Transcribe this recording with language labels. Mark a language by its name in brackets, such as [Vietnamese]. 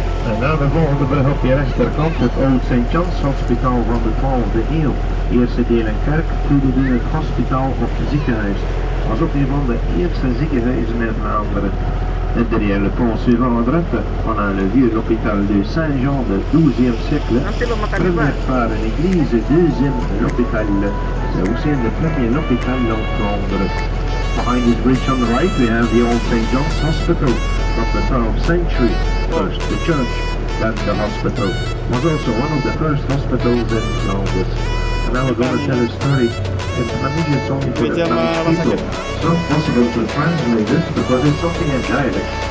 [Dutch] En na de volgende brug op je rechterkant het Oud St. John's Hospitaal van de 12e eeuw. Eerste deel een kerk, tweede deel het hospitaal of ziekenhuis. Was ook een van de eerste ziekenhuizen in Vlaanderen. [French] Et derrière le pont suivant à droite, on a le vieux hôpital de Saint-Jean du XIIe siècle. Première part une église, deuxième l'hôpital. C'est aussi un des premiers hôpitaux en Flandre. [English] Behind this bridge on the right, we have the old St. John's Hospital from the 12th century. First the church, then the hospital. Was also one of the first hospitals in Flanders. And now we're going to tell a story in Flemish. It's only for the Flemish people. It's not possible to translate this because it's something in dialect.